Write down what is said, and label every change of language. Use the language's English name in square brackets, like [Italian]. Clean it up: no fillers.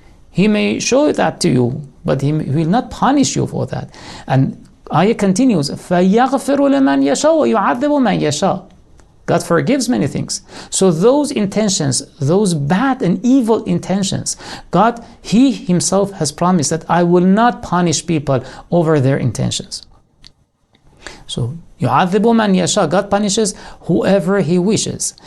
[English] He may show that to you, but He will not punish you for that. And ayah continues, [Arabic] فَيَغْفِرُ لَمَنْ يَشَاءُ وَيُعَذِّبُ مَنْ يَشَاءُ. [English] God forgives many things. So those intentions, those bad and evil intentions, God, He Himself has promised that I will not punish people over their intentions. So [Arabic] يُعَذِّبُ مَنْ يَشَاءُ, [English] God punishes whoever He wishes.